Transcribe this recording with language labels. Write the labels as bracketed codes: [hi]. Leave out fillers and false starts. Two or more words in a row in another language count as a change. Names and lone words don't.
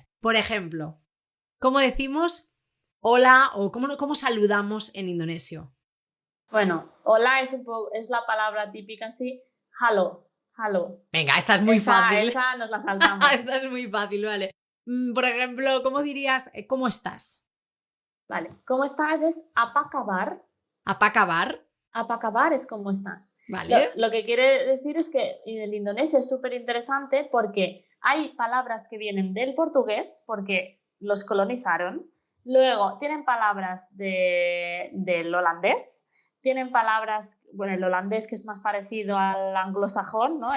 [es] Por ejemplo, ¿cómo decimos hola o cómo saludamos en indonesio? Bueno, hola es la palabra típica así, halo. Venga, esta es muy fácil. Esa nos la saltamos. Esta es muy fácil, vale. Por ejemplo, ¿cómo dirías cómo estás? Vale, ¿cómo estás? Es [id] apa kabar. Apa kabar. Apa kabar [es] es cómo estás. Vale. Lo que quiere decir es que el indonesio es súper interesante porque hay palabras que vienen del portugués, porque los colonizaron. Luego tienen palabras del holandés. Tienen palabras, bueno, el holandés que es más parecido al anglosajón, ¿no?